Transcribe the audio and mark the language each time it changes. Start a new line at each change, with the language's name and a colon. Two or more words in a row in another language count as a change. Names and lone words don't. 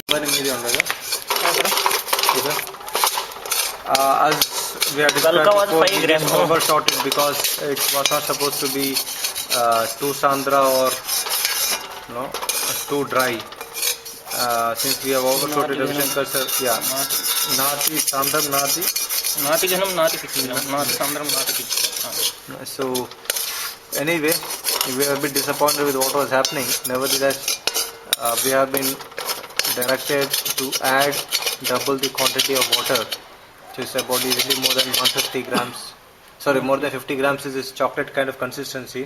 English: Very medium, as we have described before, we just overshot it because it was not supposed to be too sandra or too dry. Since we have overshot it, Ravi Shankar sir,
Sanskrit: Nati, Sandram, Nati. Nati Ghanam, Nati Pichila. Nati Sandram, Nati Pichila.
English: So, anyway, we were a bit disappointed with what was happening. Nevertheless, we have been directed to add double the quantity of water. So it's about easily more than 150 grams. Sorry, more than 50 grams is this chocolate kind of consistency.